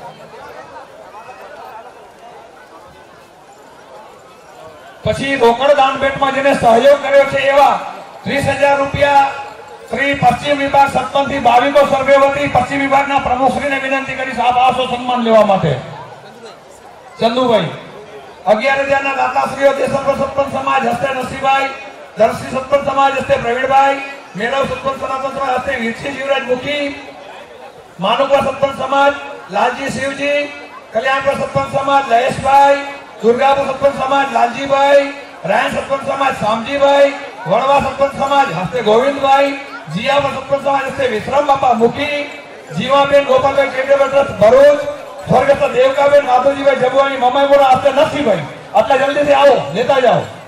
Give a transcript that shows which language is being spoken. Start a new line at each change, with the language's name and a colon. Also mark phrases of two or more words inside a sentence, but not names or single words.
Gujarati: પછી રોકડ દાન ભેટમાં જેને સહયોગ કર્યો છે એવા 30,000 રૂપિયા શ્રી પશ્ચિમ વિભાગ સતપંથી ભાવિકો સર્વે વતી પશ્ચિમ વિભાગના પ્રમુખશ્રીને વિનંતી કરી સાહેબ આવશો સન્માન લેવા માટે। ચંદુભાઈ 11,000 દાતાશ્રીઓ દેશપ્ર સતપંથ સમાજ હસ્તે નસીભાઈ દર્શી સતપંથ સમાજ હસ્તે પ્રવીણભાઈ मेरव સતપંથ સનાતન સમાજ હસ્તે વીરસી શિવરાજ મુખી માનુપુરા સતપંથ સમાજ લાલજી શિવજી કલ્યાણપુર સતપંથ સમાજ લયેશ ભાઈ દુર્ગાપુર સતપંથ સમાજ લાલજી ભાઈ રાયન સતપંથ સમાજ શામજી ભાઈ વડવા સતપંથ સમાજ હસ્તે ગોવિંદ ભાઈ જિયાપુર સતપંથ સમાજ હસ્તે વિશ્રામ બાપા મુખી જીવાબેન ગોપાલભાઈ ચૈરિટેબલ ટ્રસ્ટ ભરૂચ સ્વર્ગસ્થ દેવકાબેન માધુજી ભાઈ જબુઆની મમ્માઈ મોરા હસ્તે નરસિંહ ભાઈ આટલા
Hindi: जल्दी से आओ लेता जाओ।